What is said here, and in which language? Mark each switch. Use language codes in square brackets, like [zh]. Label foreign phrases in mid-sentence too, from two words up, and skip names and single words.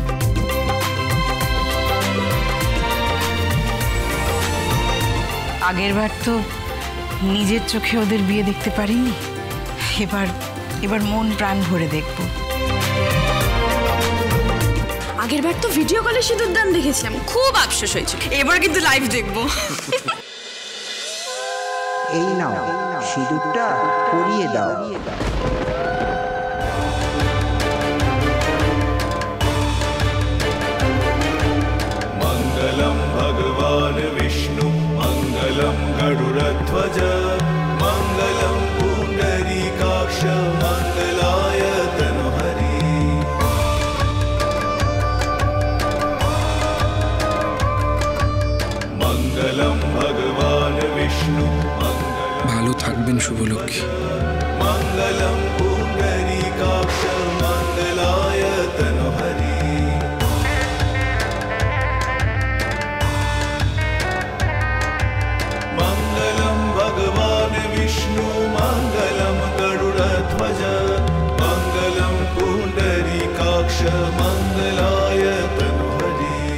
[bn] আগের বার তো নিজের চোখে ওদের বিয়ে দেখতে পারিনি, এবার মন প্রাণ ভরে দেখব। আগের বার তো ভিডিও কলে সিঁদুরদান দেখেছিলাম, খুব আফসোস হয়েছিল। এবার কিন্তু লাইভ দেখব। এই নাও, সিঁদুরটা পরিয়ে দাও। [sa] मंगलम भगवान विष्णु मंगलम गरुड़ध्वज मंगलम पुंडरीकाक्ष मंगलाय तनुहरि। मंगलम भगवान विष्णु [bn] ভালো থাকবেন শুভলক্ষ্মী। [sa] मंगलम पुंडरीकाक्ष मंगलाय तनुहरि। मंगलम भगवान विष्णु मंगलम गरुड़ध्वज मंगलम पुंडरीकाक्ष मंगलाय तनुहरि।